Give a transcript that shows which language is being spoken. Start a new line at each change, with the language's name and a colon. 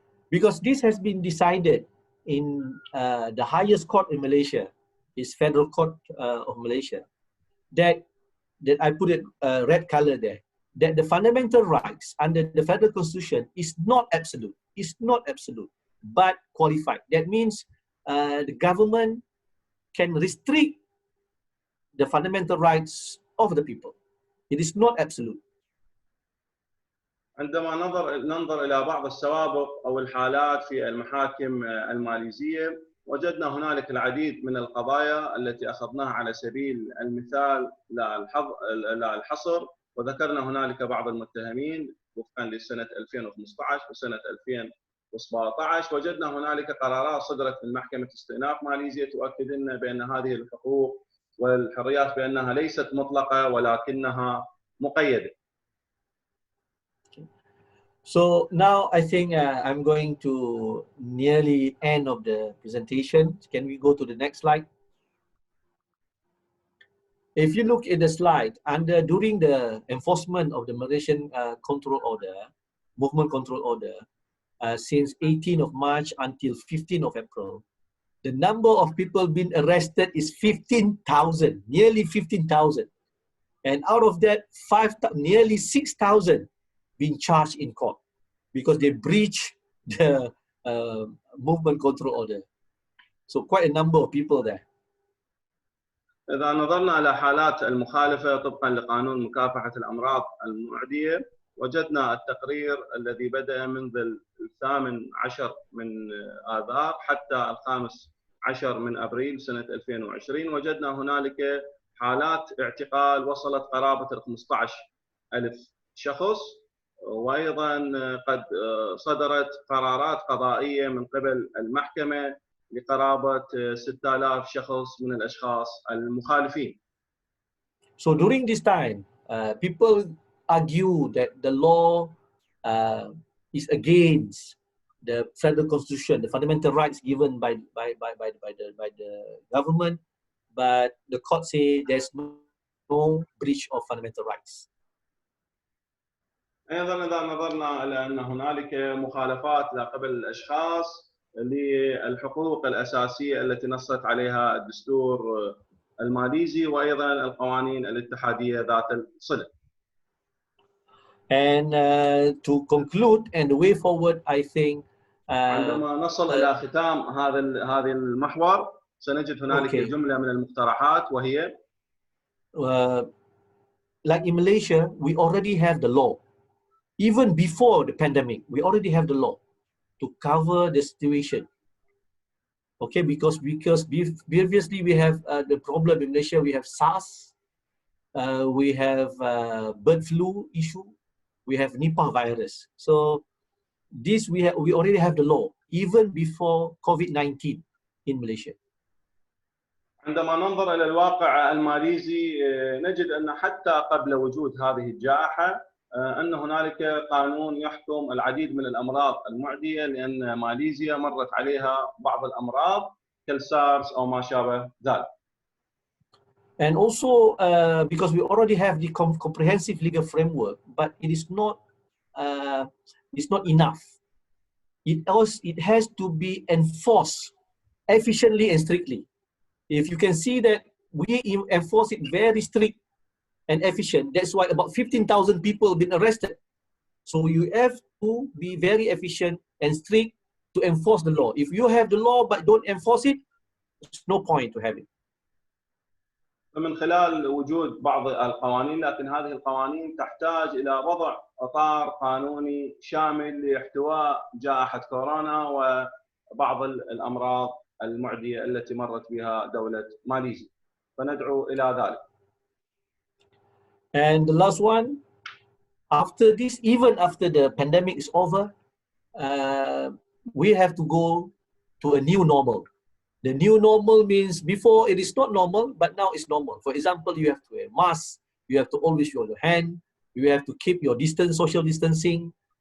English: Because this has been decided in the highest court in Malaysia, is Federal Court of Malaysia, that I put it red color there, that the fundamental rights under the Federal Constitution is not absolute. It's not absolute, but qualified. That means the government can restrict the fundamental rights of the people. It is not absolute.
Arabic: عندما ننظر إلى بعض السوابق أو الحالات في المحاكم الماليزية وجدنا هنالك العديد من القضايا التي أخذناها على سبيل المثال لا الحصر، وذكرنا هنالك بعض المتهمين وفقا لسنة 2015 وسنة 2017. وجدنا هنالك قرارات صدرت من محكمة استئناف ماليزيا تؤكد لنا بأن هذه الحقوق والحريات بأنها ليست مطلقة ولكنها مقيدة.
English: So now I think I'm going to nearly end of the presentation. Can we go to the next slide? If you look at the slide, during the enforcement of the Malaysian control order, movement control order, since 18th of March until 15th of April, the number of people being arrested is 15,000, nearly 15,000. And out of that, nearly 6,000 being charged in court because they breach the movement control order. So quite a number of people there.
Arabic: إذا نظرنا على حالات المخالفة طبقا لقانون مكافحة الأمراض المعدية وجدنا التقرير الذي بدأ منذ 18 من آذار حتى 15 من أبريل سنة 2020. وجدنا هنالك حالات اعتقال وصلت قرابة 15,000 شخص، وأيضا قد صدرت قرارات قضائية من قبل المحكمة لقرابة 6,000 شخص من الأشخاص المخالفين.
English: So during this time, people argue that the law is against the federal constitution, the fundamental rights given by the government, but the court say there's no breach of fundamental rights.
Arabic: أيضا إذا نظرنا إلى أن هنالك مخالفات لقبل الأشخاص للحقوق الأساسية التي نصت عليها الدستور الماليزي وأيضا القوانين الاتحادية ذات الصلة.
English: And to conclude and the way forward, I think
Arabic: عندما نصل إلى ختام هذا المحور سنجد هنالك جملة من المقترحات وهي
English: like in Malaysia, we already have the law. Even before the pandemic, we already have the law to cover the situation. Okay, because previously we have the problem in Malaysia, we have SARS, we have bird flu issue, we have Nipah virus. So this we already have the law even before COVID-19 in Malaysia.
Arabic: عندما ننظر إلى الواقع الماليزي نجد أن حتى قبل وجود هذه الجائحة أن هنالك قانون يحكم العديد من الأمراض المعدية لأن ماليزيا مرت عليها بعض الأمراض كالسارس أو ما شابه ذلك.
English: And also because we already have the comprehensive legal framework, but it is not enough. It has to be enforced efficiently and strictly. if you can see that we enforce it very strict and efficient, that's why about 15,000 people have been arrested. So you have to be very efficient and strict to enforce the law. If you have the law but don't enforce it, there's no point to have it.
Arabic: فمن خلال وجود بعض القوانين، لكن هذه القوانين تحتاج إلى وضع إطار قانوني شامل لاحتواء جائحة كورونا وبعض الأمراض المعدية التي مرت بها دولة ماليزيا، فندعو إلى ذلك.
English: And the last one, after this, even after the pandemic is over, we have to go to a new normal. The new normal means before it is not normal, but now it's normal. For example, you have to wear masks, you have to always use your hand, you have to keep your distance, social distancing.